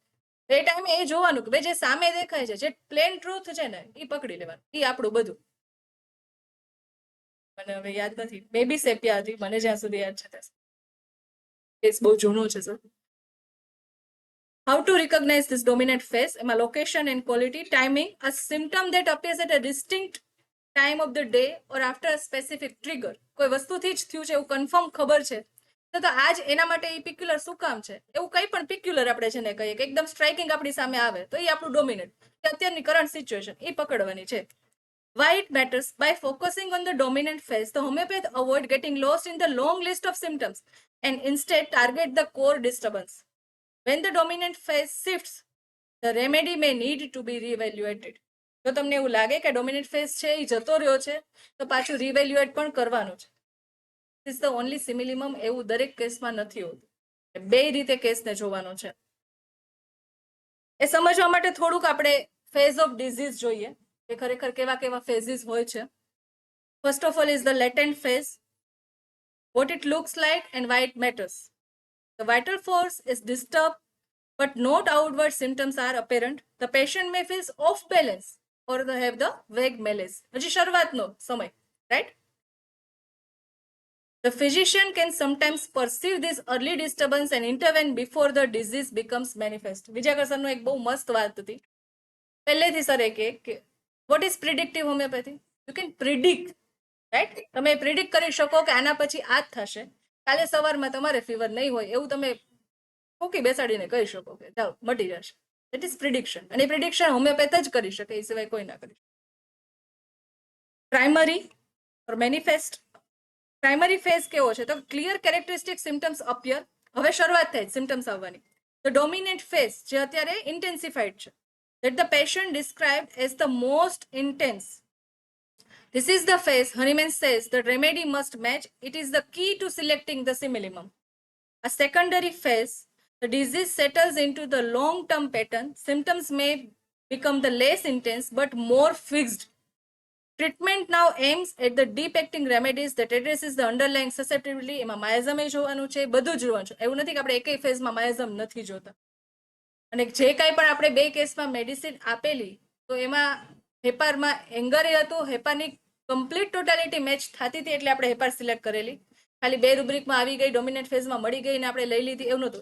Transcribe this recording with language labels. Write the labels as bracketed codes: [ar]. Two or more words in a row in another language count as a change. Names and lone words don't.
[gu] એ ટાઈમે એ જોવાનું કે ભાઈ જે સામે દેખાય છે, જે [en] plain truth [gu] છે ને એ પકડી લેવાનું, એ આપણું બધું. મને હવે યાદ નથી, મે બી સેપિયા હતી, મને જ્યાં સુધી યાદ છે ત્યાં. કેસ બહુ જૂનો છે સર. [en] how to recognize this dominant phase? એમાં location and quality, timing, a symptom that appears at a distinct time of the day or after a specific trigger. [gu] કોઈ વસ્તુથી જ થયું છે એવું કન્ફર્મ ખબર છે તો આજ એના માટે એ પિક્યુલર શું કામ છે, એવું કંઈ પણ પિક્યુલર આપણે છે ને કહીએ કે એકદમ સ્ટ્રાઇકિંગ આપણી સામે આવે તો એ આપણું ડોમિનેન્ટ, અત્યારની [en] current situation [gu] એ પકડવાની છે. [en] Why it matters? By focusing on the dominant phase, the homeopath avoid getting lost in the long list of symptoms and instead target the core disturbance. When the dominant phase shifts, the remedy may need to be reevaluated. [gu] જો તમને એવું લાગે કે [en] dominant phase [gu] છે એ જતો રહ્યો છે તો પાછું રિવેલ્યુએટ પણ કરવાનું છે. [en] is the only simillimum [gu] એવું દરેક કેસમાં નથી હોતું, બે રીતે કેસને જોવાનો છે. એ સમજવા માટે થોડુંક આપણે [en] phase of disease [gu] જોઈએ કે ખરેખર કેવા કેવા ફેઝિસ હોય છે. [en] first of all is the latent phase, what it looks like and why it matters. The vital force is disturbed but not outward symptoms are apparent. The patient may feel off balance or they have the vague malaise. [gu] હજી શરૂઆતનો સમય, [en] right? The physician can sometimes perceive this early disturbance and intervene before the disease becomes manifest. [gu] વિજયકર સરનો એક બહુ મસ્ત વાત હતી પહેલેથી સર કે [en] what is predictive homeopathy? You can predict, right? [gu] તમે પ્રિડિક્ટ કરી શકો કે આના પછી આ જ થશે, કાલે સવારમાં તમારે ફીવર નહીં હોય એવું તમે ફૂકી બેસાડીને કહી શકો કે જાઓ મટી જશે. [en] that is prediction, [gu] અને પ્રિડિક્શન હોમિયોપેથ જ કરી શકે, એ સિવાય કોઈ ના કરી શકે. [en] primary or manifest. primary phase [gu] કેવો છે તો [en] clear characteristic symptoms appear, [gu] હવે શરૂઆત થાય સિમ્ટમ્સ આવવાની. [en] the dominant phase [gu] જે અત્યારે ઇન્ટેન્સિફાઈડ છે, [en] that the patient described as the most intense. This is the phase Hahnemann says the remedy must match. It is the key to selecting the simillimum. A secondary phase, the disease settles into the long-term pattern. Symptoms may become the less intense but more fixed. Treatment now aims at the deep-acting remedies that addresses the underlying susceptibility. [gu] એમાં માયાઝમ જોવાનું છે, બધું જ જોવાનું છે. એવું નથી કે આપણે એકેય ફેઝમાં માયાઝમ નથી જોતા. અને જે કાંઈ પણ આપણે બે કેસમાં મેડિસિન આપેલી તો એમાં હેપારમાં એંગર હતું, હેપારની કમ્પ્લીટ ટોટાલિટી મેચ થતી હતી એટલે આપણે હેપાર સિલેક્ટ કરેલી. ખાલી બે રૂબ્રિકમાં આવી ગઈ, ડોમિનેન્ટ ફેઝમાં મળી ગઈ ને આપણે લઈ લીધી એવું નહોતું.